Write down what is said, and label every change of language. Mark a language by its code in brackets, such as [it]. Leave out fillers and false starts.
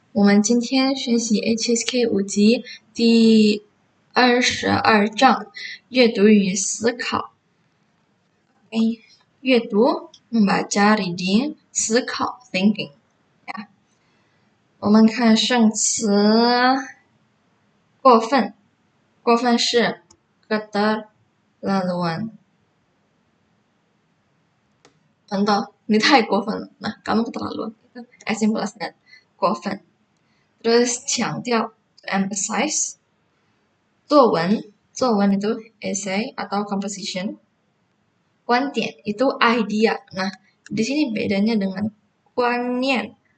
[zh] 我们今天学习 HSK 5级第22章阅读与思考。阅读 membaca reading， 思考 thinking。我们看生词，过分，过分是 keterlaluan。 [id] contoh, [zh] 你太过分了， [id] nah kamu keterlaluan. Itu [en] as simple as that, [id] 过分。 Terus 强调 [en] to emphasize. [id] 作文itu essay atau composition. 观点itu idea. Nah, di sini bedanya dengan 观念.